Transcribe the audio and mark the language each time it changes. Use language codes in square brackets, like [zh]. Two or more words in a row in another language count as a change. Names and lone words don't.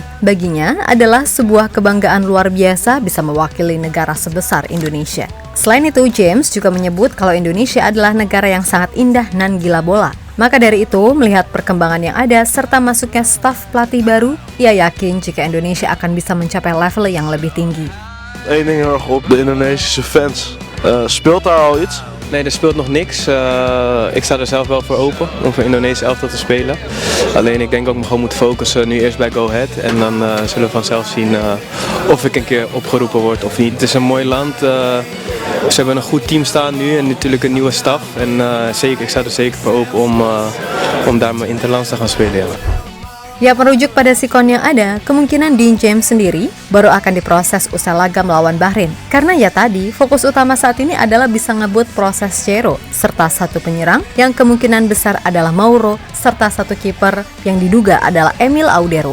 [id] Baginya adalah sebuah kebanggaan luar biasa bisa mewakili negara sebesar Indonesia. Selain itu, James juga menyebut kalau Indonesia adalah negara yang sangat indah nan gila bola. Maka dari itu, melihat perkembangan yang ada serta masuknya staf pelatih baru, ia yakin jika Indonesia akan bisa mencapai level yang lebih tinggi. [nl] Eén ding heel erg op, de Indonesische fans. Speelt daar al iets? Nee, er speelt nog niks. Ik sta er zelf wel voor open om voor Indonesië elftal te spelen. Alleen ik denk ook gewoon moet focussen nu eerst bij Go Ahead. En dan zullen we vanzelf zien of ik een keer opgeroepen word of niet. Het is een mooi land. Ze hebben een goed team staan nu en natuurlijk een nieuwe staf. En zeker, ik sta er zeker voor open om daar mijn interlands te gaan spelen. Ja. [id] Ya, merujuk pada sikon yang ada, kemungkinan Dean James sendiri baru akan diproses usai laga melawan Bahrain. Karena ya tadi, fokus utama saat ini adalah bisa ngebut proses Ciro, serta satu penyerang yang kemungkinan besar adalah Mauro, serta satu kiper yang diduga adalah Emil Audero.